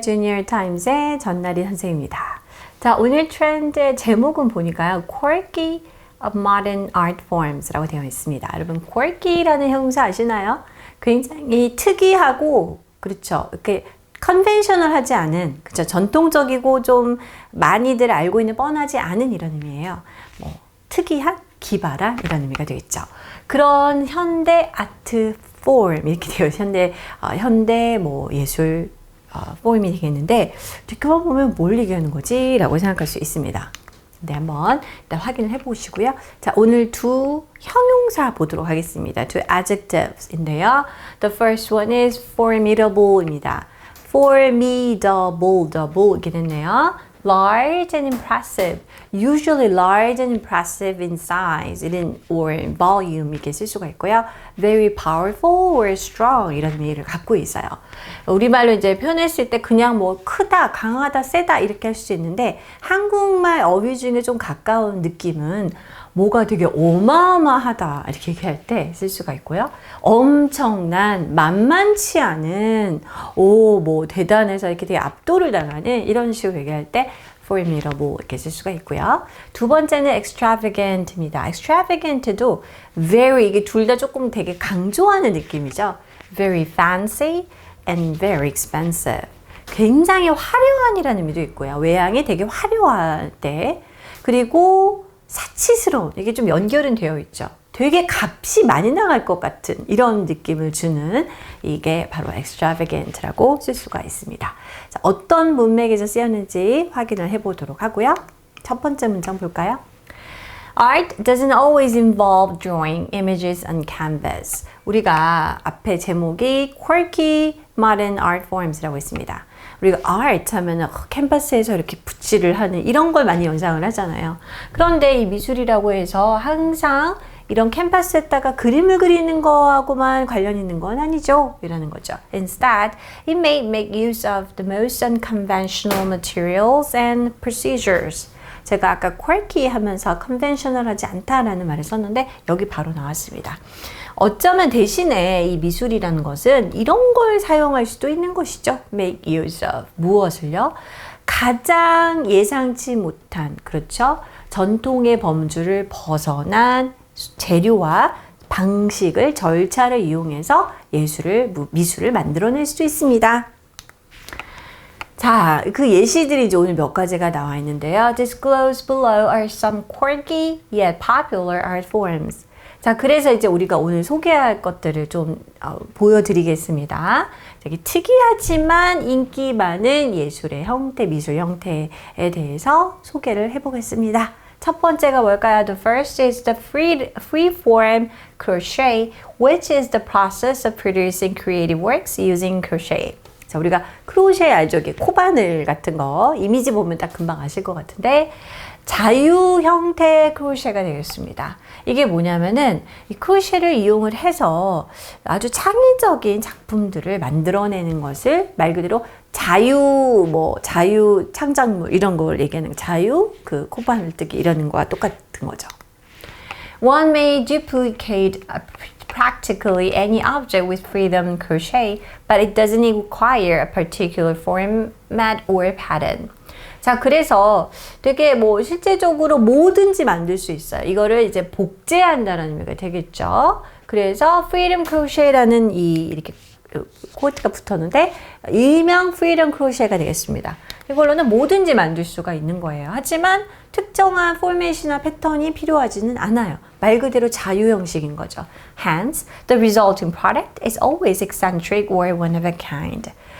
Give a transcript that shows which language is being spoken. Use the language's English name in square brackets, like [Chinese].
[Korean] Junior Times의 전나리 선생님입니다. 자, 오늘 트렌드의 제목은 보니까요. [English] Quirky modern art forms [Korean] 라고 되어 있습니다. 여러분, quirky라는 형용사 아시나요? 굉장히 특이하고, 그렇죠. 이렇게 컨벤셔널하지 않은, 그렇죠. 전통적이고 좀 많이들 알고 있는 뻔하지 않은 이런 의미예요. 뭐, 특이한, 기발한 이런 의미가 되겠죠. 그런 현대 아트 폼 이렇게 되어 현대 뭐 예술 폼이 되겠는데 듣고 보면 뭘 얘기하는 거지? 라고 생각할 수 있습니다. 네, 한번 일단 확인을 해보시고요. 자, 오늘 두 형용사 보도록 하겠습니다. 두 adjectives인데요. [English] The first one is formidable입니다. [Korean] formidable 이렇게 됐네요. [English] Large and impressive. Usually large and impressive in size or in volume [Korean] 이렇게 쓸 수가 있고요. [English] Very powerful or strong [Korean] 이런 의미를 갖고 있어요. 우리말로 이제 표현했을 때 그냥 뭐 크다, 강하다, 세다 이렇게 할 수 있는데 한국말 어휘 중에 좀 가까운 느낌은 뭐가 되게 어마어마하다 이렇게 얘기할 때 쓸 수가 있고요. 엄청난, 만만치 않은, 뭐 대단해서 이렇게 되게 압도를 당하는 이런 식으로 얘기할 때 formidable 이렇게 쓸 수가 있고요. 두 번째는 extravagant입니다. extravagant도 very 이게 둘 다 조금 되게 강조하는 느낌이죠. [English] very fancy and very expensive. [Korean] 굉장히 화려한이라는 의미도 있고요. 외양이 되게 화려할 때 그리고 사치스러운 이게 좀 연결은 되어 있죠. 되게 값이 많이 나갈 것 같은 이런 느낌을 주는 이게 바로 extravagant라고 쓸 수가 있습니다. 자, 어떤 문맥에서 쓰였는지 확인을 해보도록 하고요. 첫 번째 문장 볼까요? [English] Art doesn't always involve drawing images on canvas. [Korean] 우리가 앞에 제목이 [English] quirky modern art forms [Korean] 라고 있습니다. 우리가 art 하면 캔버스에서 이렇게 붓질을 하는 이런 걸 많이 연상을 하잖아요. 그런데 이 미술이라고 해서 항상 이런 캔버스에다가 그림을 그리는 거하고만 관련 있는 건 아니죠. 이라는 거죠. [English] Instead, it may make use of the most unconventional materials and procedures. [Korean] 제가 아까 quirky 하면서 conventional하지 않다라는 말을 썼는데 여기 바로 나왔습니다. 어쩌면 대신에 이 미술이라는 것은 이런 걸 사용할 수도 있는 것이죠. [English] make use of. [Korean] 무엇을요? 가장 예상치 못한, 그렇죠? 전통의 범주를 벗어난 재료와 방식을, 절차를 이용해서 미술을 만들어낼 수도 있습니다. 자, 그 예시들이 이제 오늘 몇 가지가 나와 있는데요. [English] Disclosed below are some quirky yet popular art forms. [Korean] 자, 그래서 이제 우리가 오늘 소개할 것들을 좀 보여드리겠습니다. 되게 특이하지만 인기 많은 예술의 형태, 미술 형태에 대해서 소개를 해보겠습니다. 첫 번째가 뭘까요? [English] The first is the free-form crochet, which is the process of producing creative works using crochet. [Korean] 자, 우리가 크로셰 알죠? 이게 코바늘 같은 거 이미지 보면 딱 금방 아실 것 같은데 자유 형태의 크로셰가 되겠습니다. 이게 뭐냐면은 이 크로셰를 이용을 해서 아주 창의적인 작품들을 만들어내는 것을 말 그대로 자유 창작물 이런 걸 얘기하는 자유 코바늘 뜨기 이러는 거와 똑같은 거죠. [English] One may duplicate practically any object with freedom crochet, but it doesn't require a particular format or pattern. [Korean] 자, 그래서 되게 실제적으로 뭐든지 만들 수 있어요. 이거를 이제 복제한다는 의미가 되겠죠. 그래서 freedom crochet라는 이렇게 코트가 붙었는데 일명 freedom crochet가 되겠습니다. 이걸로는 뭐든지 만들 수가 있는 거예요. 하지만 특정한 포맷이나 패턴이 필요하지는 않아요. 말 그대로 자유 형식인 거죠. [English] Hence, the resulting product is always eccentric or one of a kind.